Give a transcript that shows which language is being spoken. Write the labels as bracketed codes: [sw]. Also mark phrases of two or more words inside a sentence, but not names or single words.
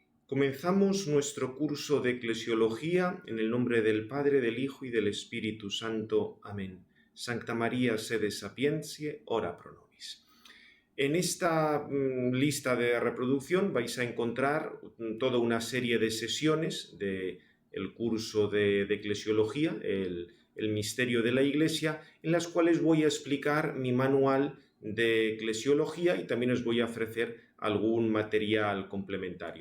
[es] Comenzamos nuestro curso de Eclesiología en el nombre del Padre, del Hijo y del Espíritu Santo. Amén. [la] Sancta María, sede sapientiae, ora pro nobis. [es] En esta lista de reproducción vais a encontrar toda una serie de sesiones del curso de Eclesiología, el misterio de la Iglesia, en las cuales voy a explicar mi manual de Eclesiología y también os voy a ofrecer algún material complementario.